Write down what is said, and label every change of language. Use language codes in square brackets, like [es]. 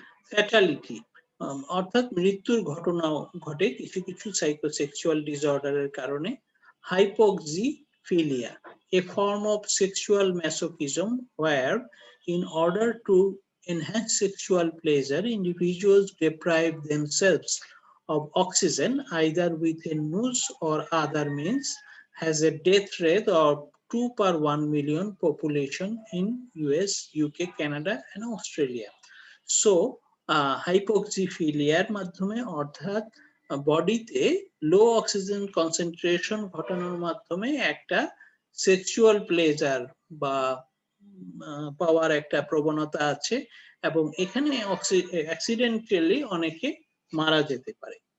[bn] Fatality অর্থাৎ মৃত্যুর ঘটনাও ঘটে কিছু কিছু সাইকোসেক্সুয়াল ডিসঅর্ডারের কারণে। [en] Hypoxyphilia, a form of sexual masochism where in order to enhance sexual pleasure, individuals deprive themselves of oxygen either with a noose or other means, has a death rate of 2 per 1 million population in US, UK, Canada, and Australia. So, [bn] হাইপোক্সিফিলিয়ার মাধ্যমে, অর্থাৎ বডিতে লো oxygen concentration ঘটানোর মাধ্যমে একটা sexual pleasure বা পাওয়ার একটা প্রবণতা আছে, এবং এখানে অ্যাক্সিডেন্টালি অনেকে মারা যেতে পারে।